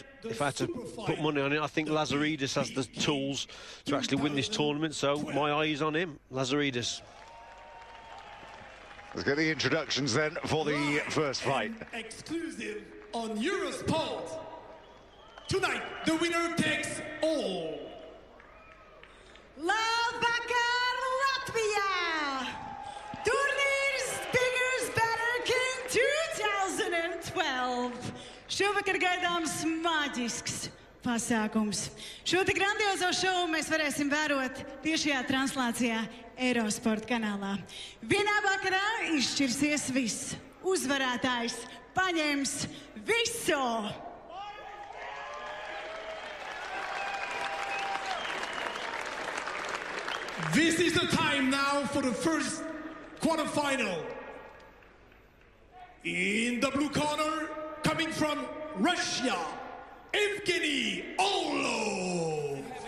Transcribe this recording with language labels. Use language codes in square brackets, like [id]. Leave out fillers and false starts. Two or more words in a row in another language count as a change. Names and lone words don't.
[en] If I had to put money on it, I think Lazaridis has the tools to actually win this tournament, so my eye is on him, Lazaridis. Let's get the introductions then for the first fight. Exclusive on Eurosport. Tonight, the winner takes all. [lv] Labvakar, Latvia! Turnīrs Bigger's Better King 2012. Šovakar gaidāms maģisks pasākums. Šo te grandiozo šovu mēs varēsim vērot tiešajā translācijā Eurosport kanālā. Vienā vakarā izšķirsies viss. Uzvarētājs paņems visu! [en] This is the time now for the first quarterfinal. In the blue corner, coming from Russia, Evgeny Orlov.